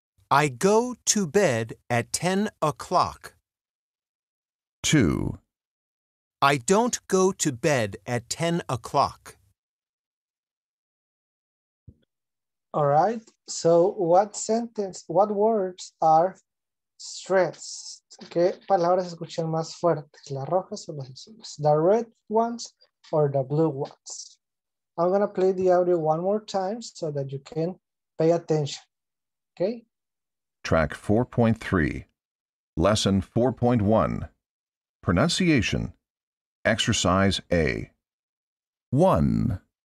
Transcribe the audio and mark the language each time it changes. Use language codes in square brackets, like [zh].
[en] I go to bed at 10 o'clock. 2, I don't go to bed at 10 o'clock. All right, so what words are stressed? [es] ¿Qué palabras escuchan más fuertes? [en] ¿Las rojas o las azules? The red ones or the blue ones? I'm gonna play the audio one more time so that you can pay attention, okay? Track 4.3, Lesson 4.1, Pronunciation, Exercise A. 1,